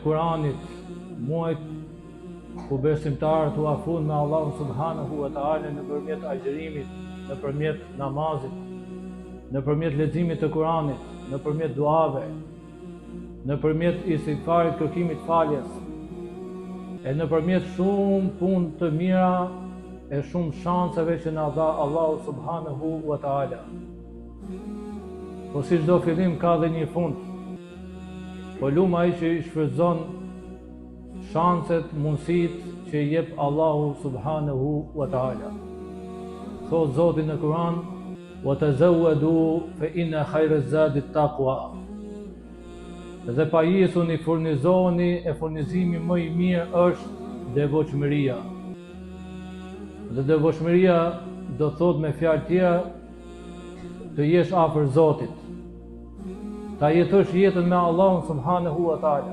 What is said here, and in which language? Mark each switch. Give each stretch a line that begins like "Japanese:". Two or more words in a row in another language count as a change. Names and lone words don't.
Albanian: Kuranit, muajit ku besimtarët u afrohen me Allahun
Arabic: سبحانه وتعالى
Albanian: nëpërmjet agjërimit, nëpërmjet namazit, nëpërmjet leximit të Kuranit, nëpërmjet duave, nëpërmjet istighfarit, kërkimit faljes, e nëpërmjet shumë punë të mira e shumë shanseve që na dha Allahu
Arabic: سبحانه وتعالى.
Albanian: Po si çdo fillim ka dhe një fund. Po lum ai që i shfrytëzon shanset, mundësitë që i jep Allahu
Arabic: سبحانه وتعالى.
Albanian: Thot Zoti në Kur'an:
Arabic: "وتزودوا فإن خير الزاد التقوى."
Albanian: Dhe pajisuni, furnizohuni, e furnizimi më i mirë është devotshmëria. Dhe devotshmëria do thot me fjalë tjera të jesh afër Zotit, ta jetosh jetën me Allahun
Arabic: سبحانه وتعالى.